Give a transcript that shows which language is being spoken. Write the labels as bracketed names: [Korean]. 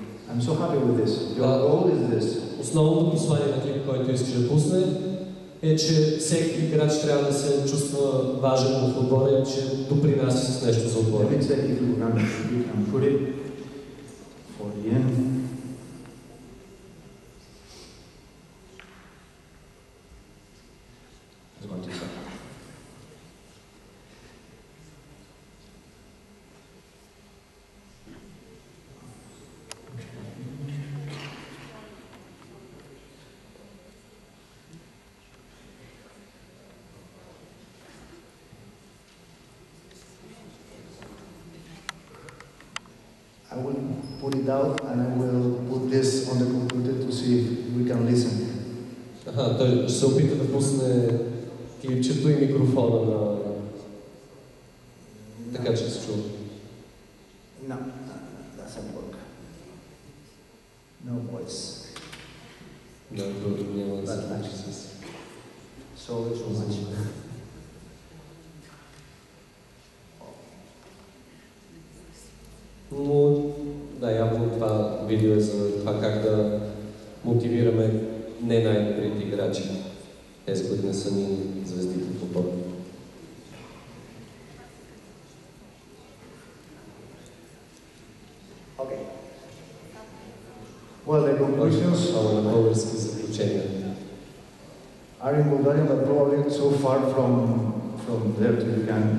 [English] I'm so happy with this. Your goal is this. [Bulgarian] Основното послание на клип, който искаш да пусне, е, че всеки играч трябва да се чувства важен в отбора и че допринася с нещо за отбора. [English] Let me check if you can put it for the end. I will put it out and I will put this on the computer to see if we can listen. [Bulgarian] Той ще се опита да пусне клипчето и микрофона на... така че се чува. [English] No, doesn't work. No voice. [Bulgarian] Да, няма да се случи с... [English] So much. [Bulgarian] Но да, явно това видео е за това как да мотивираме не най-добрите играчи. Тези, които не са ни звездите в отбора. [English] Okay. Well, the conclusions [Bulgarian] на български заключения. [English] are in Bulgaria, but probably so far from there to you can.